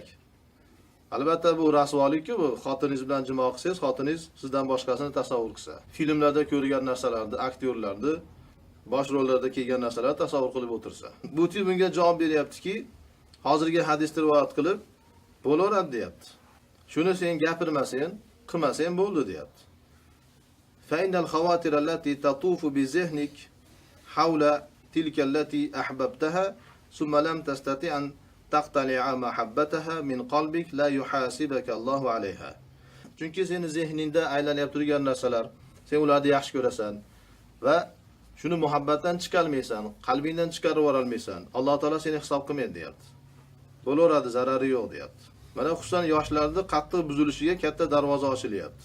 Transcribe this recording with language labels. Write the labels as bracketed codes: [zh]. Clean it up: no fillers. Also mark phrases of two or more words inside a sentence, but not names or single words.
[uz] Albatta bu rasvolik-ku, bu xotiningiz bilan jimo qilsangiz, xotiningiz sizdan boshqasini tasavvur qilsa. Filmlarda ko'rgan narsalarni, aktyorlarni bosh rollarda kelgan narsalarni tasavvur qilib o'tirsa. Buti bunga javob beryaptiki, hozirgi hadisni rivoyat qilib bo'laveradi deyapti. Shuni sen gapirmasang, qilmasang bo'ldi deyapti. [ar] فإن الخواطر التي تطوف بذهنك حول تلك التي أحببتها ثم لم تستطع أن تقتلع محبتها من قلبك لا يحاسبك الله عليها. [uz] Chunki seni zehningda aylanib turgan narsalar, sen ularni yaxshi ko'rasan va shuni muhabbatdan chiqarmaysan, qalbingdan chiqarib olmaysan. Alloh taolo seni hisob qilmaydi deyapti. Bo'laveradi, zarari yo'q deyapti. Mana xususan yoshlarning qattiq buzilishiga katta darvoza ochilyapti.